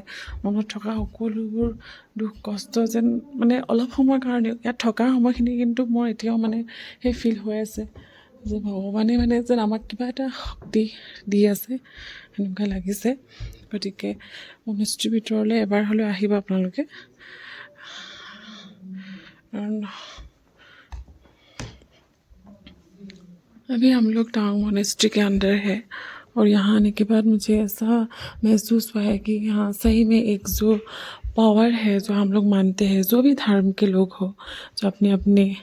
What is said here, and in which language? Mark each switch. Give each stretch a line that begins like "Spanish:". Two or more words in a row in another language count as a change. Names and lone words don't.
Assamese: মনত থকা সকলোবোৰ দুখ কষ্ট যেন মানে অলপ সময়ৰ কাৰণে ইয়াত থকাৰ সময়খিনি কিন্তু মোৰ এতিয়াও মানে সেই ফিল হৈ আছে যে ভগৱানে মানে যেন আমাক কিবা এটা শক্তি দি আছে, সেনেকুৱা লাগিছে। গতিকে মনেষ্ট্ৰীৰ ভিতৰলৈ এবাৰ হ'লেও আহিব আপোনালোকে।
Hindi: अभी हम लोग टावांग मोनेस्ट्री के अंदर है, और यहाँ आने के बाद मुझे ऐसा महसूस हुआ है कि यहाँ सही में एक जो पावर है जो हम लोग मानते हैं, जो भी धर्म के लोग हो, जो अपने अपने